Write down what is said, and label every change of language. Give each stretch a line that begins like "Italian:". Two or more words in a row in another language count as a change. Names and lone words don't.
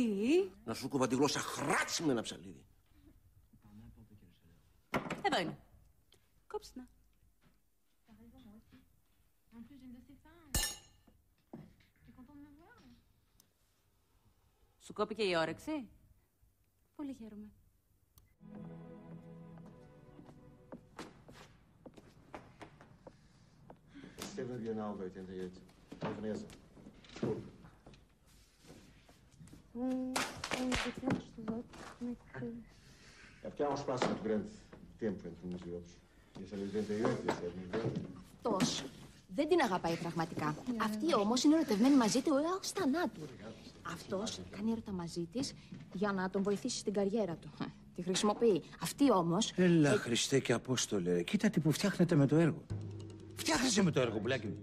Greek: Να σου κόβα τη γλώσσα χράτσι με ένα ψαλίδι. Εδώ είναι. Κόψτε να. Σου κόπηκε η όρεξη? Πολύ χαίρομαι.
German: Stellen wir genau bei den jetzt.
Portuguese: É porque há um espaço muito grande de tempo entre uns e outros. E esse é 88, esse é 90.
Greek: Αυτός δεν την αγαπάει πραγματικά. Αυτή όμως είναι ερωτευμένη μαζί του έως θανάτου. Αυτός κάνει έρωτα μαζί της για να τον βοηθήσει στην καριέρα του. Τη χρησιμοποιεί. Αυτή όμως... Έλα Χριστέ και Απόστολε, κοίτα τι που φτιάχνετε με το έργο. Φτιάχνεσαι με το έργο, πουλάκι μου.